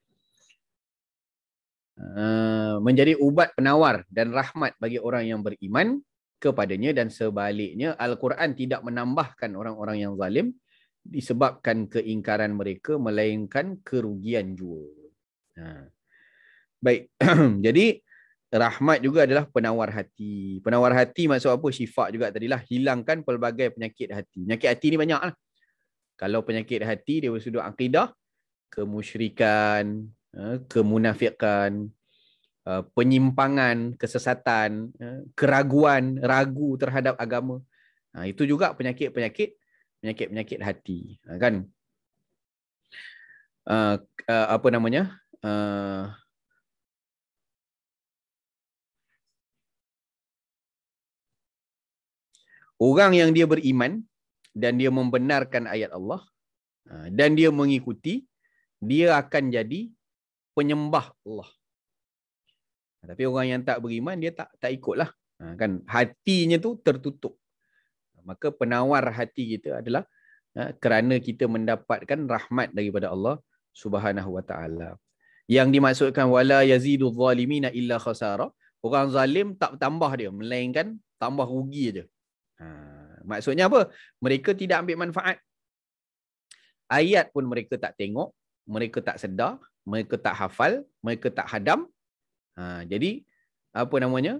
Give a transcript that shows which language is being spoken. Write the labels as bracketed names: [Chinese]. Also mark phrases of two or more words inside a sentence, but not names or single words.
[Malay] Menjadi ubat penawar dan rahmat bagi orang yang beriman kepadanya, dan sebaliknya Al-Quran tidak menambahkan orang-orang yang zalim disebabkan keingkaran mereka, melainkan kerugian jua. Baik, jadi rahmat juga adalah penawar hati. Penawar hati maksud apa? Syifa juga tadilah, hilangkan pelbagai penyakit hati. Penyakit hati ni banyak lah. Kalau penyakit hati dia bersudut akidah, kemusyrikan, kemunafikan, penyimpangan, kesesatan, keraguan, ragu terhadap agama. Itu juga penyakit-penyakit hati, kan? Apa namanya? Orang yang dia beriman dan dia membenarkan ayat Allah dan dia mengikuti, dia akan jadi penyembah Allah. Tapi orang yang tak beriman, dia tak ikutlah. Kan hatinya tu tertutup. Maka penawar hati kita adalah kerana kita mendapatkan rahmat daripada Allah [Arabic] Subhanahu wa taala. [Malay] Yang dimaksudkan [Arabic] wala yazidudz zalimina illa khasara, [Malay] orang zalim tak tambah dia, melainkan tambah rugi aja. Maksudnya apa? Mereka tidak ambil manfaat. Ayat pun mereka tak tengok, mereka tak sedar, mereka tak hafal, mereka tak hadam. Jadi apa namanya?